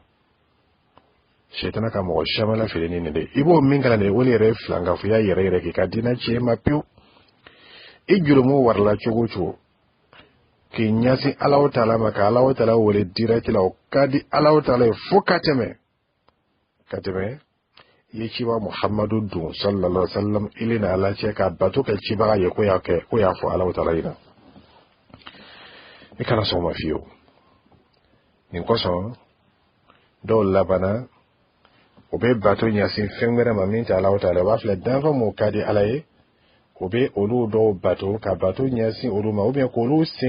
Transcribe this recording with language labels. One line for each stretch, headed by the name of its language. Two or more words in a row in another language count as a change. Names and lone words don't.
Bambara: sitana ka mɔgɔ caman lafili ni nin de i b'o min kalan de o de yɛrɛ ye filankafoya yɛrɛ yɛrɛ k'i ka diinɛ tiɲɛ ma pewu i jurumu warala cogo o cogo k'i ɲɛsin Alahu Taala ma ka Alahu Taala wele direct la o ka di Alahu Taala ye fo ka tɛmɛ i ye ciba Muhammadu dun
Arabic: صلى الله عليه وسلم
Bambara: ili na Ala cɛ ka bato kɛ cibaga ye ko y'a fɔ Alahu Taala ɲɛna i kana sɔn o ma fiyewu nin kosɔn dɔw labanna o bɛ bato ɲɛsin fɛn wɛrɛ ma min tɛ Alahu Taala o b'a filɛ danfɛn mun ka di Ala ye o bɛ olu dɔw bato ka bato ɲɛsin olu ma k'olu sen